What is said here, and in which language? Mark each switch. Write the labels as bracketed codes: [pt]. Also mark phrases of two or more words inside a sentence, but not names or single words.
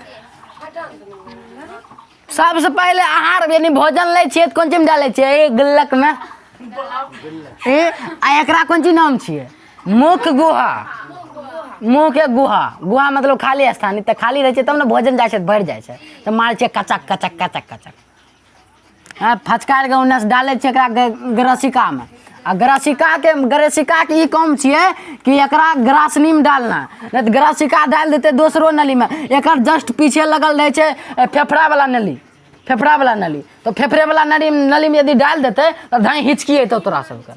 [mai] सबसे पहले आहार यानी भोजन ले छिए तो कौन चीज में डाले छिए गुल्लक में एकरा कौन चीज नाम छिए मुख गुहा। मुँह के गुहा गुहा मतलब खाली स्थान तो खाली रहे तब ना भोजन जाए भर जाए तो मारे छे कचक कचक कचक कचक। हाँ फचकार के उन्ने से डाले छे ग्रसिका में आ ग्रसिका के ई काम छिए कि एकरा ग्रासनी में डालना नहीं तो ग्रसिका डाल देते दूसरो नली में। एकर जस्ट पीछे लगल रहे छे फेफड़ा वाला नली तो फेफड़े वाला नली में यदि डाल देते तो धाई हिचकी अतो तोरा सबके।